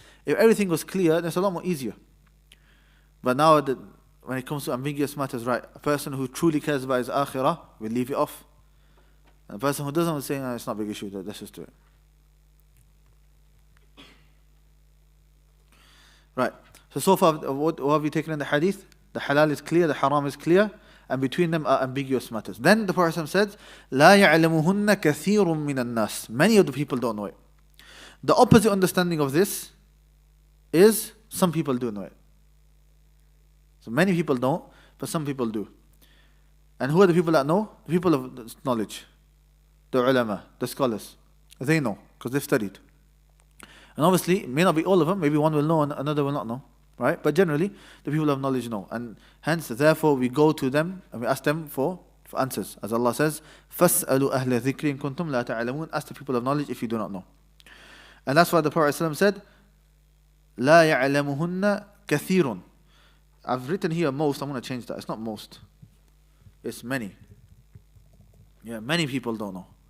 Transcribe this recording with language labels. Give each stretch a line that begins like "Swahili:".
English: If everything was clear, then it's a lot more easier. But now, when it comes to ambiguous matters, right, a person who truly cares about his akhirah will leave it off. And a person who doesn't will say, no, it's not a big issue, let's just do it. Right. So far, what have we taken in the hadith? The halal is clear, the haram is clear, and between them are ambiguous matters. Then the Prophet said,
Arabic: لا يعلمهن كثير من الناس.
English: Many of the people don't know it. The opposite understanding of this is some people do know it. So many people don't, but some people do. And who are the people that know? The people of knowledge. The ulama, the scholars. They know, because they've studied. And obviously, it may not be all of them, maybe one will know and another will not know. Right? But generally, the people of knowledge know. And hence, therefore, we go to them and we ask them for answers. As Allah says,
Arabic: فَاسْأَلُوا أَهْلَ ذِكْرٍ كُنْتُمْ لَا تَعْلَمُونَ.
English: Ask the people of knowledge if you do not know. And that's why the Prophet ﷺ said,
Arabic: لَا يَعْلَمُهُنَّ كَثِيرٌ.
English: I've written here most, I'm going to change that. It's not most. It's many. Yeah, many people don't know.